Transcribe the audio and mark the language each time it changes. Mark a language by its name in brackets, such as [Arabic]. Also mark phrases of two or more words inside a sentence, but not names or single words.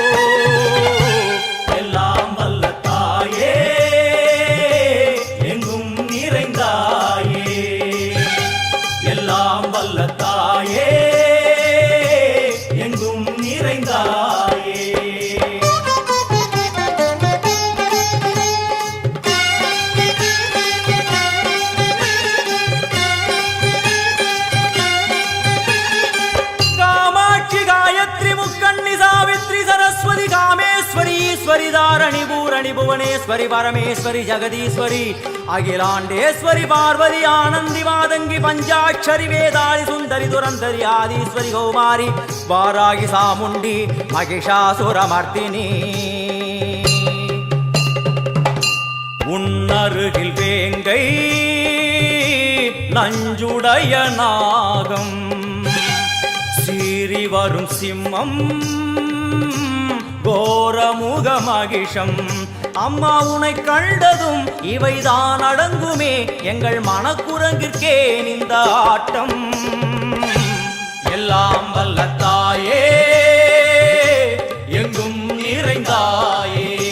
[Tamil] எல்லாம் வல்ல தாயே எங்கும் நிறைந்தாயே எல்லாம் வல்ல தாயே எங்கும் நிறைந்தாயே [Sanskrit] सरस्वती कामेश्वरी ईश्वरी धारणी पूरणी भुवनेश्वरी परमेश्वरी जगदीश्वरी अखिलांडेश्वरी पार्वती आनंदी मादंगी पंचाक्षरी वेदाली सुंदरी दुरंतरी आदीश्वरी कौमारी वारागी सामुंडी महिषासुरमर्दिनी [Tamil] உன்னருகில் வேங்கை நஞ்சுடைய நாகம் சீறி வரும் சிம்மம் கோரமுக மகிஷம் அம்மா உனை கண்டதும் இவைதான் அடங்குமே எங்கள் மனக்குரங்கிற்கே இந்த ஆட்டம் எல்லாம் வல்ல தாயே எங்கும் நிறைந்தாயே